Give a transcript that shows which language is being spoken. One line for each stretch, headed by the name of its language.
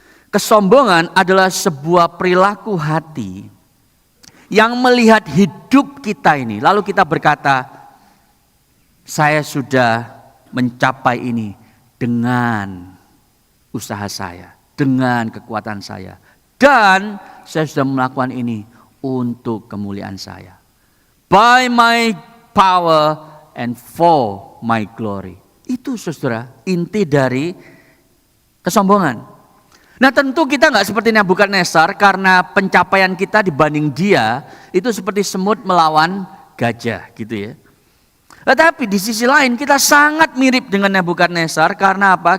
Indonesian: Kesombongan adalah sebuah perilaku hati yang melihat hidup kita ini, lalu kita berkata, saya sudah mencapai ini dengan usaha saya, dengan kekuatan saya. Dan saya sudah melakukan ini untuk kemuliaan saya.
English: By my power and for my glory.
Indonesian: Itu saudara inti dari kesombongan. Nah tentu kita nggak seperti Nebukadnezar karena pencapaian kita dibanding dia itu seperti semut melawan gajah gitu ya. Tetapi di sisi lain kita sangat mirip dengan Nebukadnezar karena apa?